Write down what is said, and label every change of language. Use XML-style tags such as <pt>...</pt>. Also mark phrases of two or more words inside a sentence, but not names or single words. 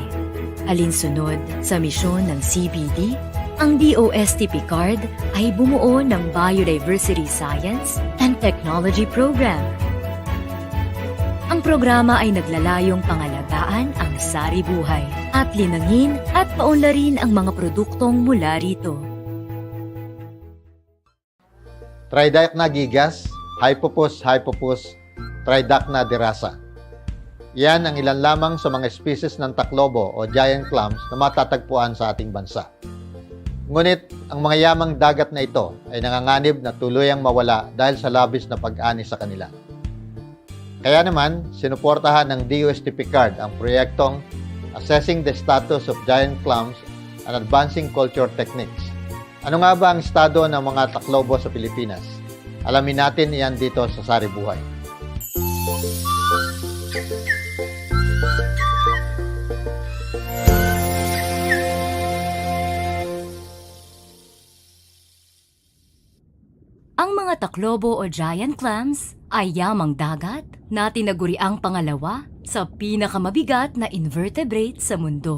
<tl>Alinsunod sa misyon ng CBD, ang DOST PCAARRD ay bumuo ng Biodiversity Science and Technology Program. Ang programa ay naglalayong pangalagaan ang sari buhay at linangin at paunlarin ang mga produktong mula rito. Tridacna gigas, Hypopus, Tridacna dirasa. Yan ang ilan lamang sa mga species ng taklobo o</tl> <en>giant clams</en> <tl>na matatagpuan sa ating bansa. Ngunit ang mga yamang dagat na ito ay nanganganib na tuluyang mawala dahil sa labis na pag-ani sa kanila. Kaya naman, sinuportahan ng DOST PCAARRD ang proyektong Assessing the Status of Giant Clams and Advancing Culture Techniques. Ano nga ba ang estado ng mga taklobo sa Pilipinas? Alamin natin iyan dito sa Sari Buhay. Ang mga taklobo o</tl> <en>giant clams</en> <tl>ay yamang dagat na tinaguriang pangalawa sa pinakamabigat na invertebrate sa mundo.</tl>